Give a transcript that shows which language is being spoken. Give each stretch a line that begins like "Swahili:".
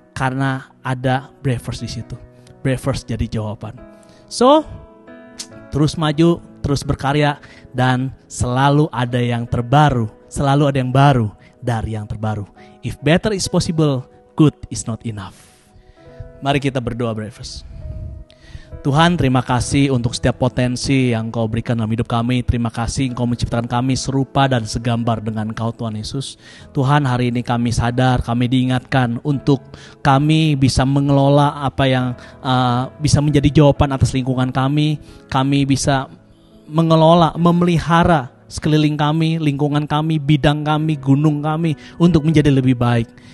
Indonesian: Karena ada Bravers di situ. Bravers jadi jawaban. So, terus maju, terus berkarya, dan selalu ada yang terbaru, selalu ada yang baru dari yang terbaru.
English: If better is possible, good is not enough.
Indonesian: Mari kita berdoa,
English: Bravers.
Indonesian: Tuhan, terima kasih untuk setiap potensi yang Engkau berikan dalam hidup kami. Terima kasih Engkau menciptakan kami serupa dan segambar dengan Engkau Tuhan Yesus. Tuhan, hari ini kami sadar, kami diingatkan untuk kami bisa mengelola apa yang bisa menjadi jawaban atas lingkungan kami. Kami bisa mengelola, memelihara sekeliling kami, lingkungan kami, bidang kami, gunung kami untuk menjadi lebih baik.